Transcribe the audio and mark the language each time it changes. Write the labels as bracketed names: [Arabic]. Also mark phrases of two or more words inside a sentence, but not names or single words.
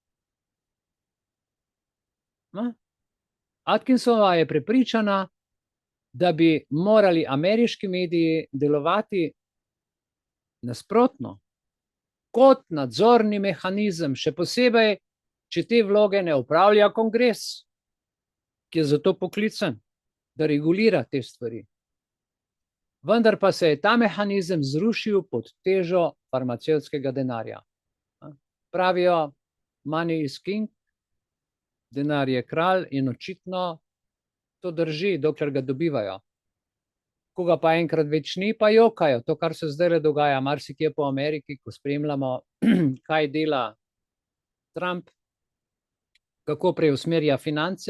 [Slovenian] Atkinsova je prepričana, da bi morali ameriški mediji delovati nasprotno, kot nadzorni mehanizem, še posebej, če te vloge ne opravlja kongres, ki je zato poklican, da regulira te stvari. Vendar pa se je ta mehanizem zrušil pod težo farmacevtskega denarja. Pravijo, [English] money is king, [Slovenian] denar je kralj, in očitno to drži, dokler ga dobivajo. Ko ga pa enkrat več ni, pa jokajo. To, kar se zdaj dogaja marsikje po Ameriki, ko spremljamo, kaj dela Trump, kako preusmerja finance.